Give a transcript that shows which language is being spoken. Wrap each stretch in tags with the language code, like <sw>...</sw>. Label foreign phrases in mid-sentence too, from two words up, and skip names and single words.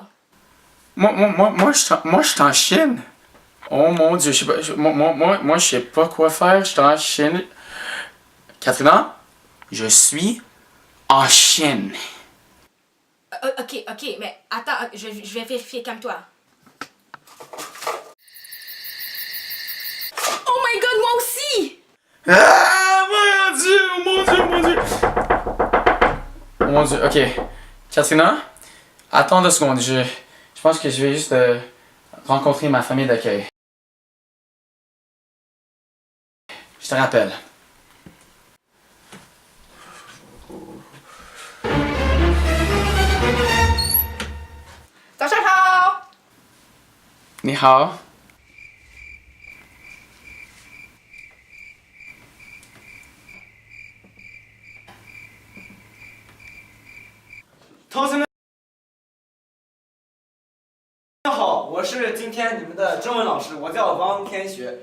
<fr>Moi, je suis en Chine. Oh mon dieu, je sais pas, je sais pas quoi faire, je suis en Chine. Katrina, je suis en Chine. Ok, mais attends, je vais vérifier, calme-toi.</fr> <en>Oh my god,</en> <fr>moi aussi! Ah, mon dieu, mon dieu. Oh mon dieu, ok. Katrina, attends 2 secondes, je pense que je vais juste rencontrer ma famille d'accueil. Je te rappelle.</fr> <zh>你好. 同学们好，我是今天你们的中文老师，我叫王天学。</zh>